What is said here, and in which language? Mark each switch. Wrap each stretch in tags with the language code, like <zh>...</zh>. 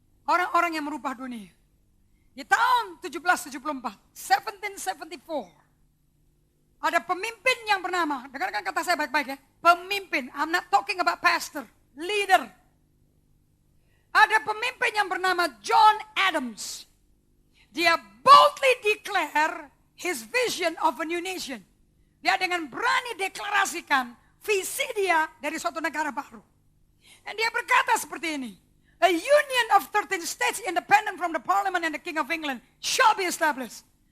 <id>Orang-orang yang merubah dunia. Di tahun 1774, 1774, ada pemimpin yang bernama, dengarkan kata saya baik-baik ya, pemimpin,</id> <en>I'm not talking about pastor, leader.</en> <id>Ada pemimpin yang bernama John Adams. Dia</id> <en>boldly declare his vision of a new nation.</en> <id>Dia dengan berani deklarasikan visi dia dari suatu negara baru. Dan dia berkata seperti ini,</id> <en>a union of 13 states independent from the parliament and the king of England shall be established.</en>